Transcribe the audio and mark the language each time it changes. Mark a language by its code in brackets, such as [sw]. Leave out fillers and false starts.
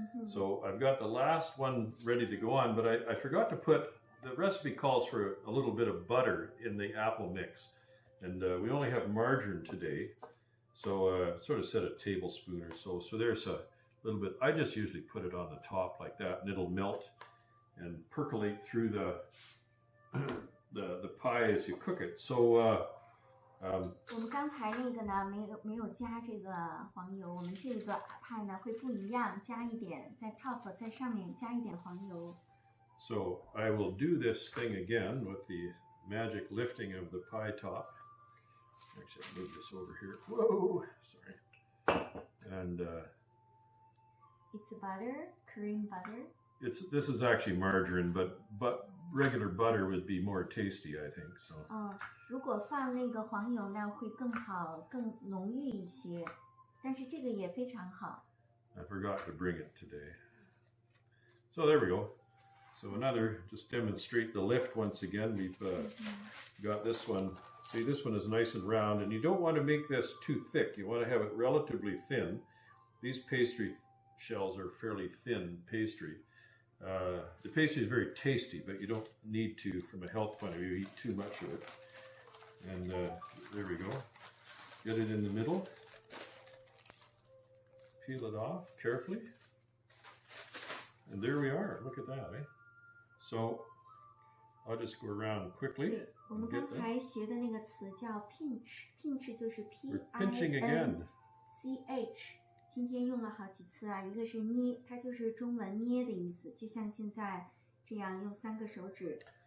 [en] So I've got the last one ready to go on, but I forgot to put, the recipe calls for a little bit of butter in the apple mix. And we only have margarine today, so sort of said a tablespoon or so. So there's a little bit. I just usually put it on the top like that, and it'll melt and percolate through the pie as you cook it. So [zh] 我们刚才那个呢，没有加这个黄油，我们这个派呢会不一样，加一点在 top 在上面加一点黄油。 [en] So I will do this thing again with the magic lifting of the pie top. Actually, I'll move this over here. Whoa, sorry. And It's butter, Korean butter. this is actually margarine, but regular butter would be more tasty, I think. So. [zh] 如果放那个黄油呢，会更好，更浓郁一些。但是这个也非常好。 [en] I forgot to bring it today. So there we go. So another, just demonstrate the lift once again. We've got this one. See, this one is nice and round, and you don't want to make this too thick. You want to have it relatively thin. These pastry shells are fairly thin pastry. The pastry is very tasty, but you don't need to, from a health point of view, eat too much of it. And there we go. Get it in the middle. Peel it off carefully. And there we are. Look at that, eh? So I'll just go around quickly. [zh] 我们刚才学的那个词叫 pinch，pinch 就是 [en] pinching again. P-I-N-C-H。 [zh] 今天用了好几次啊，一个是捏，它就是中文捏的意思，就像现在这样用3个手指。